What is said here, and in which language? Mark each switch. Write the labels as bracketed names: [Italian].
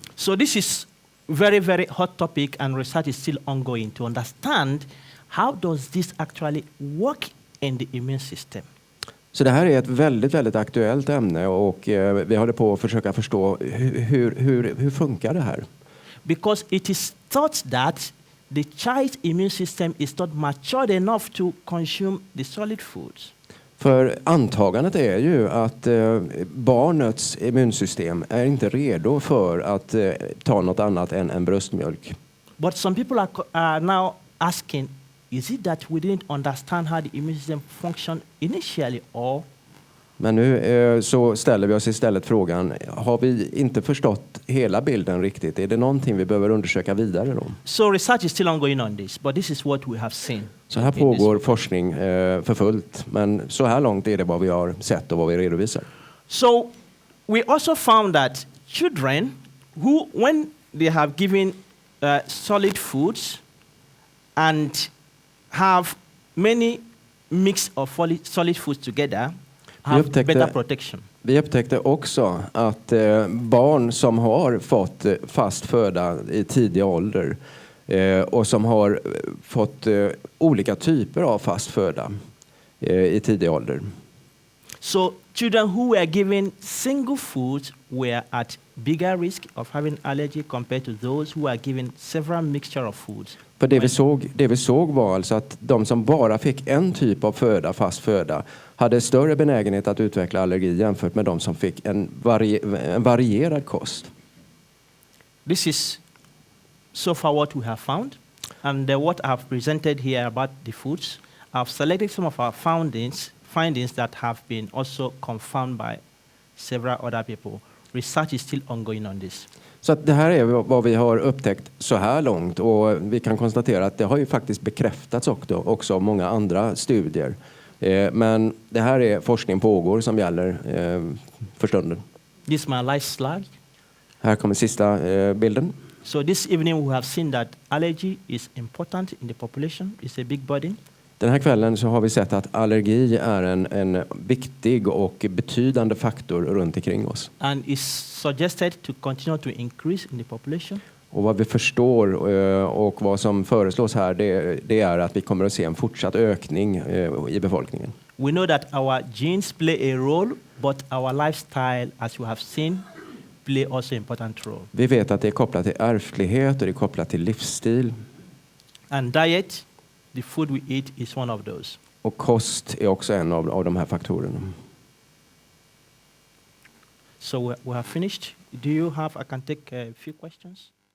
[English] So this is very, very hot topic and research is still ongoing to understand how does this actually work in the immune system. [Swedish] Så det här är ett väldigt, väldigt aktuellt ämne och vi håller på att försöka förstå hur funkar det här? [English] Because it is thought that the child's immune system is not matured enough to consume the solid foods. [Swedish] För antagandet är ju att barnets immunsystem är inte redo för att ta något annat än en bröstmjölk. [English] But some people are now asking, is it that we didn't understand how the immune system functioned initially, or? [Swedish] Men nu så ställer vi oss istället frågan, har vi inte förstått hela bilden riktigt? Är det någonting vi behöver undersöka vidare då? [English] So research is still ongoing on this, but this is what we have seen. [Swedish] Så här pågår forskning för fullt, men så här långt är det vad vi har sett och vad vi redovisar. [English] So we also found that children who, when they have given solid foods and have many mix of solid foods together, have better protection. [Swedish] Vi upptäckte också att barn som har fått fast föda i tidig ålder och som har fått olika typer av fast föda i tidig ålder. [English] So children who were given single foods were at bigger risk of having allergy compared to those who are given several mixture of foods. [Swedish] För det vi såg var alltså att de som bara fick en typ av föda, fast föda, hade större benägenhet att utveckla allergi jämfört med de som fick en varierad kost. [English] This is so far what we have found, and what I have presented here about the foods. I've selected some of our findings that have been also confirmed by several other people. Research is still ongoing on this. [Swedish] Så att det här är vad vi har upptäckt så här långt, och vi kan konstatera att det har ju faktiskt bekräftats också av många andra studier. Men det här är forskning pågår som gäller för stunden. [English] This is my last slide. [Swedish] Här kommer sista bilden. [English] So this evening we have seen that allergy is important in the population. It's a big burden. [Swedish] Den här kvällen så har vi sett att allergi är en viktig och betydande faktor runt omkring oss. [English] And is suggested to continue to increase in the population. [Swedish] Och vad vi förstår och vad som föreslås här, det är att vi kommer att se en fortsatt ökning i befolkningen. [English] We know that our genes play a role, but our lifestyle, as you have seen, play also an important role. [Swedish] Vi vet att det är kopplat till ärftlighet och det är kopplat till livsstil. [English] And diet, the food we eat, is one of those. [Swedish] Och kost är också en av de här faktorerna. [English] So we have finished. Do you have, I can take a few questions.